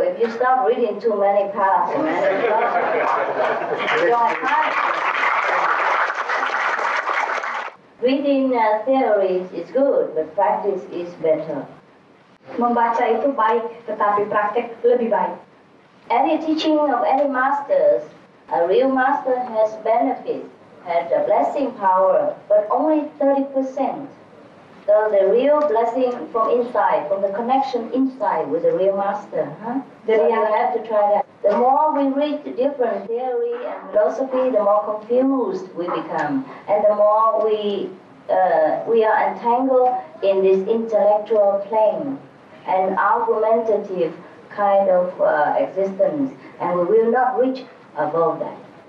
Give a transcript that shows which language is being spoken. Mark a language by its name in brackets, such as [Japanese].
[English] If you stop reading too many paths and many philosophies, you don't have time. Reading theories is good, but practice is better. [Indonesian] Membaca itu baik, tetapi praktek lebih baik. [English] Any teaching of any masters, a real master has benefit, has a blessing power, but only 30%. So the real blessing from inside, from the connection inside with the real master. Huh? So you have to try that. The more we read the different theory and philosophy, the more confused we become, and the more we are entangled in this intellectual plane and argumentative kind of existence, and we will not reach above that.